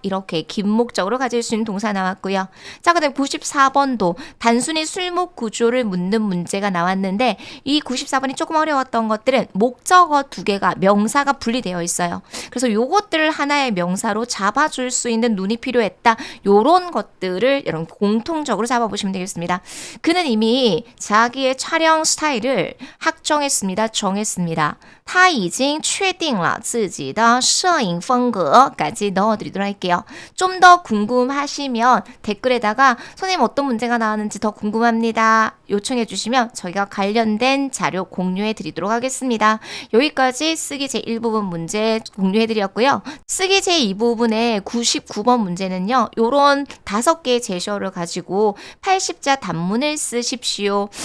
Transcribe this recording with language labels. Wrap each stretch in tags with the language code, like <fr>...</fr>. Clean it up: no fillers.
<ko>이렇게 긴 목적으로 가질 수 있는 동사 나왔고요. 자, 그다음 94번도 단순히 술목 구조를 묻는 문제가 나왔는데 이 94번이 조금 어려웠던 것들은 목적어 두 개가 명사가 분리되어 있어요. 그래서 요것들을 하나의 명사로 잡아줄 수 있는 눈이 필요했다. 요런 것들을 여러분 공통적으로 잡아보시면 되겠습니다. 그는 이미 자기의 촬영 스타일을 확정했습니다. 정했습니다.</ko> <zh>他已经确定了自己的摄影风格</zh> <ko>까지 넣어드리도록 할게요. 좀 더 궁금하시면 댓글에다가 선생님 어떤 문제가 나왔는지 더 궁금합니다. 요청해 주시면 저희가 관련된 자료 공유해 드리도록 하겠습니다. 여기까지 쓰기 제1부분 문제 공유해 드렸고요. 쓰기 제2부분의 99번 문제는요. 요런 5개의 제시어를 가지고 80자 단문을 쓰십시오.</ko>